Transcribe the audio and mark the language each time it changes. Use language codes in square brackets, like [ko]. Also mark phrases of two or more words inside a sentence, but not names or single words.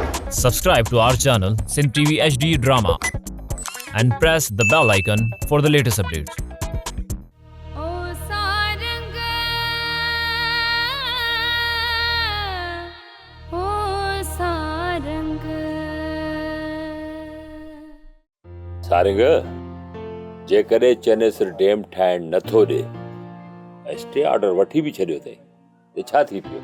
[en] Subscribe to our channel Sin TV HD Drama and press the bell icon for the latest updates. [sd] सारंग जेकॾहिं चेनेसर डैम ठाहिण नथो ॾे, [en] stay order [sd] वठी बि छॾियो अथई, त छा थी पियो?